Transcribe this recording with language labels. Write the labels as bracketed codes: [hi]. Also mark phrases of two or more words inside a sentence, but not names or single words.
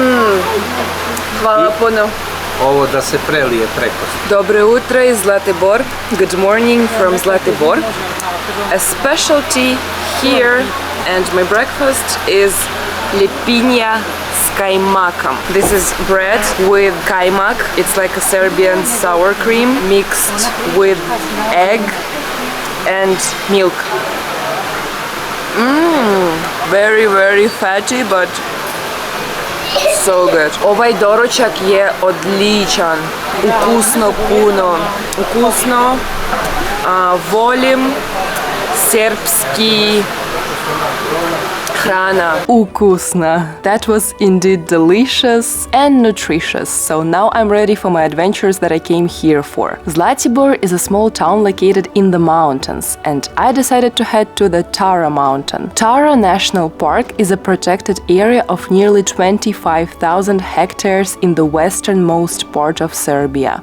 [sr] Hvala puno. Ovo da se prelije preko. Dobro jutro iz Zlati Bor. [en] Good morning from Zlati Bor. A specialty here and my breakfast is [sr] lepinja s kajmakom. [en] This is bread with kajmak. It's like a Serbian sour cream mixed with egg and milk. Very, very fatty, but so good. [sr] Ovaj doručak je odličan. Ukusno puno. Ukusno. Volim serbski hrana. Ukusna. [en] That was indeed delicious and nutritious. So now I'm ready for my adventures that I came here for. Zlati Bor is a small town located in the mountains, and I decided to head to the Tara mountain. Tara National Park is a protected area of nearly 25,000 hectares in the westernmost part of Serbia.